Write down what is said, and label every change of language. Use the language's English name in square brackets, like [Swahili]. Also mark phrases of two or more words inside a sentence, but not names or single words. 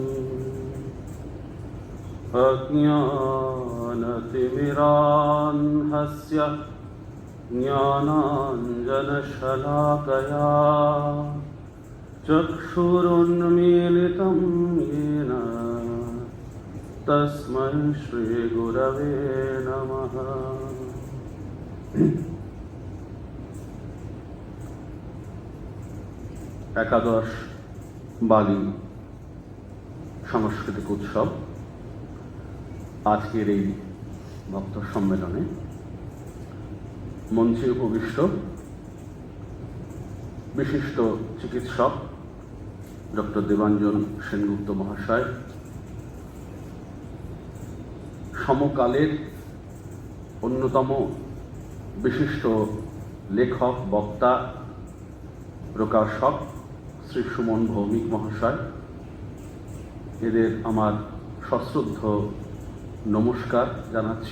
[Sanskrit] अज्ञानतिमिरान्धस्य ज्ञानाञ्जनशलाकया चक्षुरुन्मीलितं येन तस्मै श्रीगुरवे नमः। [Bangla] একাদশ বালি সাংস্কৃতিক উৎসব আজকের এই ভক্ত সম্মেলনে মঞ্চে উপবিষ্ট বিশিষ্ট চিকিৎসক ডক্টর দেবাঞ্জন সেনগুপ্ত মহাশয়, সমকালের অন্যতম বিশিষ্ট লেখক, বক্তা, প্রকাশক শ্রী সুমন ভৌমিক মহাশয়, এদের আমার সশ্রদ্ধ নমস্কার জানাচ্ছি।